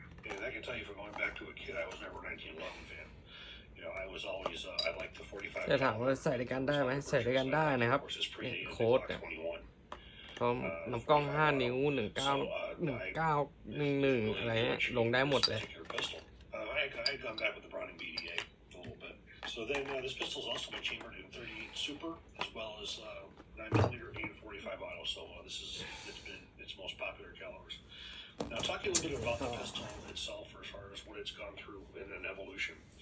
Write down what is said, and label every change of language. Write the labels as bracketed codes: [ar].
[en] And I can tell you from going back to a kid, I was never a 1911 fan. I was always, I liked the 45. [th] จะถามว่าใส่ด้วยกันได้ไหมใส่ด้วยกันได้นะครับโค้ดเนี่ยพร้อมลำกล้อง5 นิ้ว 1911อะไรเงี้ยลงได้หมดเลย [en] I had gone back with the Browning BDA a little bit. So then this pistol has also been chambered in 38 Super as well as 9mm and 45 auto. So it's been its most popular calibers. Now, talking a little bit about the pistol itself, as far as what it's gone through in an evolution.